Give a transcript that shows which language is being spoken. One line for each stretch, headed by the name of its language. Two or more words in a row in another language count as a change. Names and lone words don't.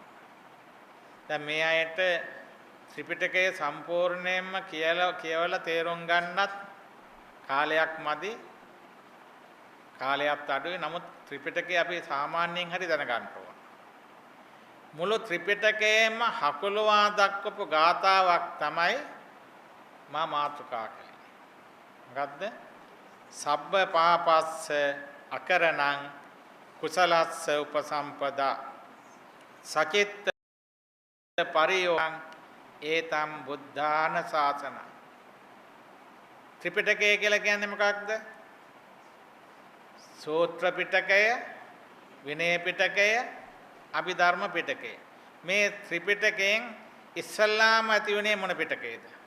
Sinhala: දැන් මේ අයට ත්‍රිපිටකය සම්පූර්ණයෙන්ම කියවලා තේරුම් ගන්නත් කාලයක් මදි. කාලයක් අඩුයි. නමුත් ත්‍රිපිටකය අපි සාමාන්‍යයෙන් හරි දැනගන්න ඕන. මුළු ත්‍රිපිටකයේම හකුලවා දක්වපු ගාථාවක් තමයි මා මාතෘකා කළේ. මොකද්ද?
Pali: සබ්බ පාපස්ස අකරණං කුසලස්ස උපසම්පදා සචිත්ත පරියෝං ඒතම් බුද්ධාන ශාසන.
Sinhala: ත්‍රිපිටකය කියලා කියන්නේ මොකක්ද? සූත්‍ර පිටකය, විනය පිටකය, අභිධර්ම පිටකය. මේ ත්‍රිපිටකයෙන් ඉස්සල්ලාම ඇති වුණේ මොන පිටකයේද?